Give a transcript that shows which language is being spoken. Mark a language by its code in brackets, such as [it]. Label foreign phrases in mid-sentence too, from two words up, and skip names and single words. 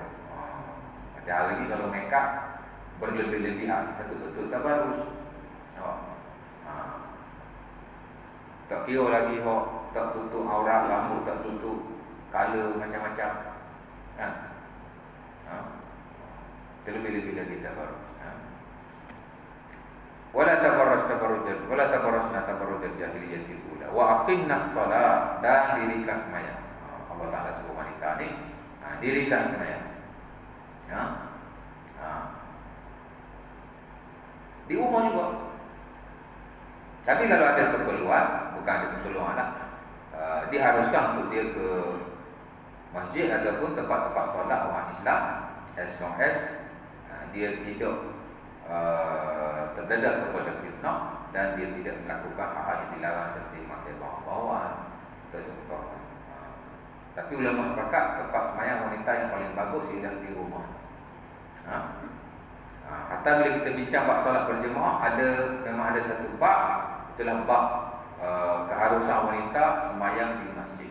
[ms] Macam hari ni kalau make up berlebih-lebihan, satu betul tabarrus. Tak kira lagi tak tutup aurat rambut, tak tutup color macam-macam. Terlebih-lebih lagi tabarrus. [ar] ولا تبرجن تبرج الجاهلية الأولى وأقمن الصلاة, [ms] dan dirikan sembahyang. Allah Taala sebut wanita ni dirikan sembahyang. Di rumah juga. Tapi kalau ada keperluan, bukan ada keperluan lah, diharuskan untuk dia ke masjid ataupun tempat-tempat solat orang Islam, [en] as long as [ms] dia tidak terdedah kepada fitnah dan dia tidak melakukan hal yang dilarang seperti memakai bawang-bawang atau sebagainya. Tapi ulama sepakat tempat sembahyang wanita yang paling bagus ialah di rumah. Hatta bila kita bincang bab solat berjemaah, memang ada satu bab, itulah bab keharusan wanita sembahyang di masjid.